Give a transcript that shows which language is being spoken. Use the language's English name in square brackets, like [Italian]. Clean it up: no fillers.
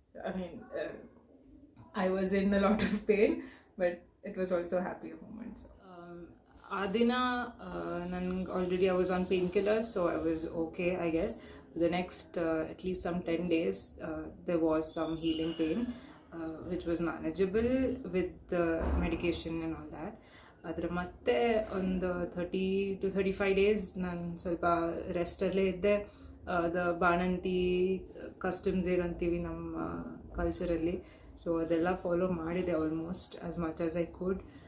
[English] I mean I was in a lot of pain, but it was also a happy moment. [Kannada] ಆ ದಿನ ನನಗೆ [English] Already I was on pain killers, so I was okay I guess. The next at least some 10 days there was some healing pain which was manageable with medication and all that. [Kannada] ಅದರ ಮತ್ತೆ ಒಂದು 30 to 35 days ನಾನು ಸ್ವಲ್ಪ ರೆಸ್ಟಲ್ಲೇ ಇದ್ದೆ. The ಬಾಣಂತಿ customs ಏನಂತೀವಿ ನಮ್ಮ ಕಲ್ಚರಲ್ಲಿ, so ಅದೆಲ್ಲ ಫಾಲೋ ಮಾಡಿದೆ [English] Almost as much as I could.